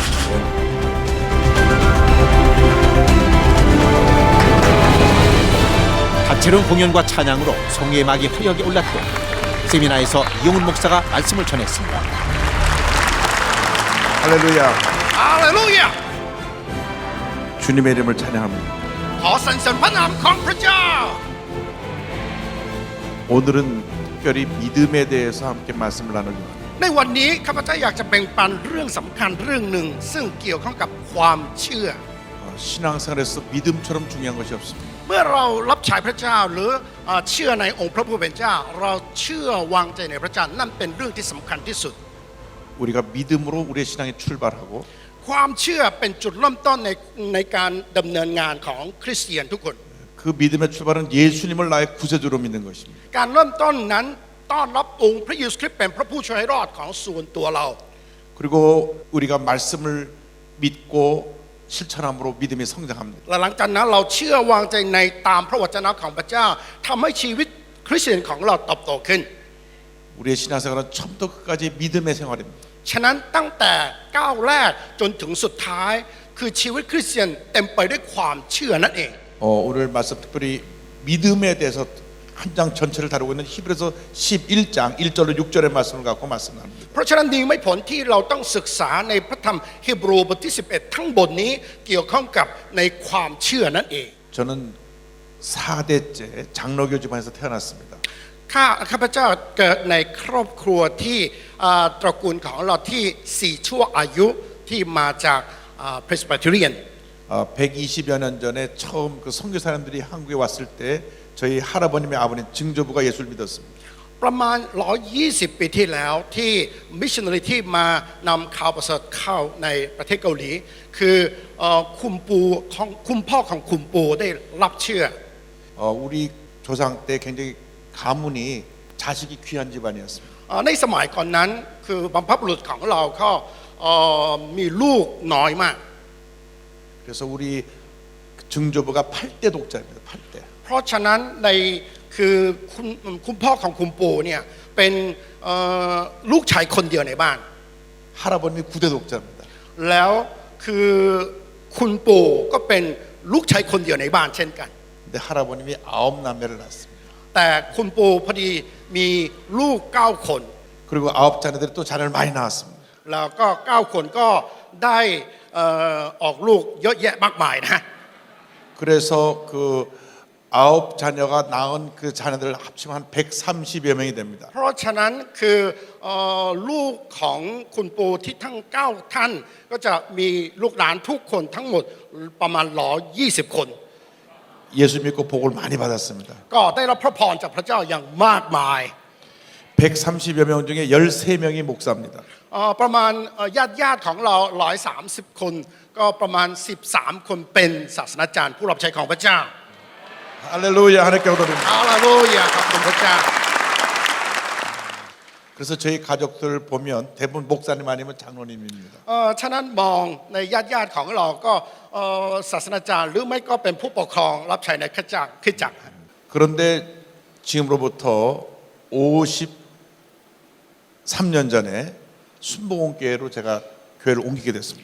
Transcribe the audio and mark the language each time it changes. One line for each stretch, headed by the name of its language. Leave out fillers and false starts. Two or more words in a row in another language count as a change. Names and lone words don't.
Korean: 다채로운 공연과 찬양으로 성회의 막이 화려하게 올랐고 세미나에서 이용훈 목사가 말씀을 전했습니다. 할렐루야. 할렐루야! 주님의 이름을 찬양합니다.
Thai: ขอสรรเสริญพระนามของพระเจ้า
Korean: 오늘은 특별히 믿음에 대해서 함께 말씀을 나누기로 합니다.
Thai: ในวันนี้ข้าพเจ้าอยากจะแบ่งปันเรื่องสำคัญเรื่องหนึ่งซึ่งเกี่ยวข้องกับความเชื่อ
Korean: 신앙생활에서 믿음처럼 중요한 것이 없습니다.
Thai: เมื่อเรารับใช้พระเจ้าหรือเชื่อในองค์พระผู้เป็นเจ้าเราเชื่อวางใจในพระเจ้านั่นเป็นเรื่องที่สำคัญที่สุด
Korean: 우리가 믿음으로 우리의 신앙이 출발하고
Thai: ความเชื่อเป็นจุดเริ่มต้นในการดำเนินงานของคริสเตียนทุกคน
Korean: 그 믿음의 출발은 예수님을 나의 구세주로 믿는 것입니다.
Thai: การเริ่มต้นนั้นต้อนรับองค์พระเยซูคริสต์เป็นพระผู้ช่วยให้รอดของส่วนตัวเรา
Korean: 그리고 우리가 말씀을 믿고 실천함으로 믿음이 성장합니다.
Thai: และหลังจากนั้นเราเชื่อวางใจในตามพระวจนะของพระเจ้าทำให้ชีวิตคริสเตียนของเราเติบโตขึ้น
Korean: 우리의 신앙생활은 처음부터 끝까지 믿음의 생활입니다.
Thai: ฉะนั้นตั้งแต่ก้าวแรกจนถึงสุดท้ายคือชีวิตคริสเตียนเต็มไปด้วยความเชื่อนั่นเอง
Korean: 오늘 말씀 특별히 믿음에 대해서 한 장 전체를 다루고 있는 히브리서 11장 1절로 6절의 말씀을 갖고 말씀합니다.
Thai: เพราะฉะนั้นดีไม่ผลที่เราต้องศึกษาในพระธรรมฮีบรูบทที่11ทั้งบทนี้เกี่ยวข้องกับในความเชื่อนั่นเอง
Korean: 저는 4대째 장로교 집안에서 태어났습니다.
Thai: ข้าพเจ้าเกิดในครอบครัวที่ตระกูลของเราที่4ชั่วอายุที่มาจากPresbyterian
Korean: 120여 년 전에 처음 그 선교사님들이 한국에 왔을 때 저희 할아버님의 아버님 증조부가 예수를 믿었습니다.
Thai: ประมาณ120ปีที่แล้วที่มิชชันนารีที่มานำข่าวประเสริฐเข้าในประเทศเกาหลีคือคุณพ่อของคุณปู่ได้รับเชื่อ
Korean: 우리 조상 때 굉장히 가문이 자식이 귀한 집안이었습니다.
Thai: ในสมัยก่อนนั้นคือบรรพบุรุษของเราก็มีลูกน้อยมาก
Korean: 그래서 우리 증조부가 8대 독자입니다. 8대.
Thai: เพราะฉะนั้นในคือคุณพ่อของคุณปู่เนี่ยเป็นลูกชายคนเดียวในบ้าน
Korean: 할아버님이 9대 독자입니다.
Thai: แล้วคือคุณปู่ก็เป็นลูกชายคนเดียวในบ้านเช่นกัน
Korean: 근데 할아버님이 9남매를 낳았습니다.
Thai: แต่คุณปู่พอดีมีลูก9คน
Korean: 그리고 9자녀들이 또 자녀를 많이 낳았습니다.
Thai: แล้วก็9คนก็ได้ออกลูกเยอะแยะมากมายนะ
Korean: 그래서 그 9자녀가 낳은 그 자녀들 합치면 한 130여 명이 됩니다.
Thai: เพราะฉะนั้นคือลูกของคุณปู่ที่ทั้ง9ท่านก็จะมีลูกหลานทุกคนทั้งหมดประมาณ120คน
Korean: 예수 믿고 복을 많이 받았습니다.
Thai: ก็ได้รับพระพรจากพระเจ้าอย่างมากมาย
Korean: 130여 명 중에 13명이 목사입니다.
Thai: ประมาณญาติของเรา130คนก็ประมาณ13คนเป็นศาสนาจารย์ผู้รับใช้ของพระเจ้า
Korean: 할렐루야 하나님께 기도드립니다.
Thai: ฮาเลลูยาขอบคุณพระเจ้า
Korean: 그래서 저희 가족들 보면 대부분 목사님 아니면 장로님입니다.
Thai: ฉะนั้นมองในญาติของเราก็ศาสนาจารย์หรือไม่ก็เป็นผู้ปกครองรับใช้ในคริสตจักร
Korean: 그런데 지금으로부터 53년 전에 순복음교회로 제가 교회를 옮기게 됐습니다.